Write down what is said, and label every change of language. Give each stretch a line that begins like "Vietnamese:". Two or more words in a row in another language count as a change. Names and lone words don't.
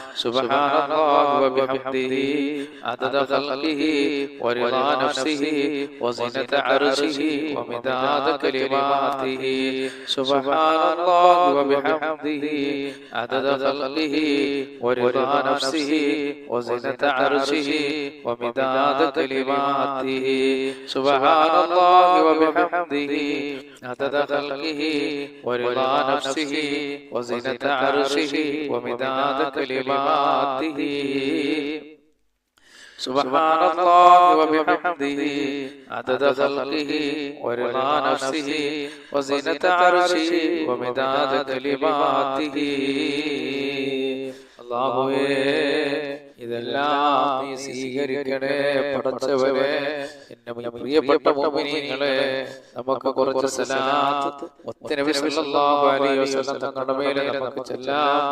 Arabic: سبحان الله وبحمده عدد خلقه ورضا نفسه وزنة عرشه ومداد كلماته. سبحان الله وبحمده عدد خلقه ورضا نفسه وزنة عرشه ومداد كلماته. سبحان الله وبحمده عدد خلقه ورضا نفسه وزنة عرشه ومداد كلماته. سبحان الله وبحمده عدد خلقه ورضا نفسه وزنة عرشه ومداد كلماته.
Malayalam: അല്ലാഹുവേ, ഇതെല്ലാം നീ സ്വീകരിക്കണേ പടച്ചവനെ. എന്റെ പ്രിയപ്പെട്ട മുഅ്മിനീങ്ങളെ, നമുക്ക് കുറച്ച് സലാത്ത് മുത്തനബി
Arabic: صلى الله عليه وسلم
Malayalam: തങ്ങളുടെ മേലെ നമുക്ക് ചൊല്ലാം.